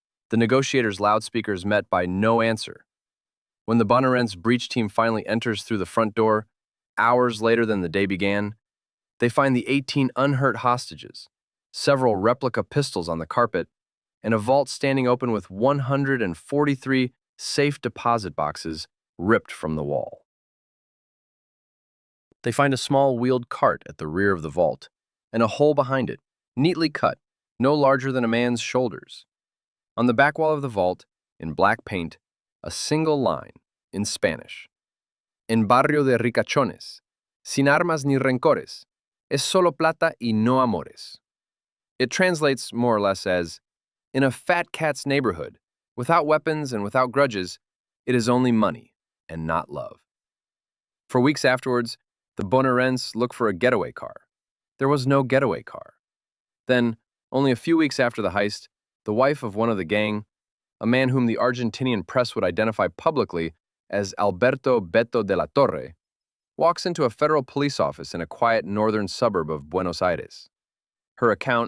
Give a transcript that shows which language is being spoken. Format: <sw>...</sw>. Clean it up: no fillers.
<en>The negotiators' loudspeakers met by no answer. When the Bonaerense breach team finally enters through the front door, hours later than the day began, they find the 18 unhurt hostages, several replica pistols on the carpet, and a vault standing open with 143 safe deposit boxes ripped from the wall. They find a small wheeled cart at the rear of the vault, and a hole behind it, neatly cut, no larger than a man's shoulders. On the back wall of the vault, in black paint, a single line, in Spanish.</en> <es>En barrio de ricachones, sin armas ni rencores, es solo plata y no amores.</es> <en>It translates more or less as, in a fat cat's neighborhood, without weapons and without grudges, it is only money and not love. For weeks afterwards, the Bonaerense looked for a getaway car. There was no getaway car. Then, only a few weeks after the heist, the wife of one of the gang, a man whom the Argentinian press would identify publicly as Alberto Beto de la Torre, walks into a federal police office in a quiet northern suburb of Buenos Aires. Her account,</en>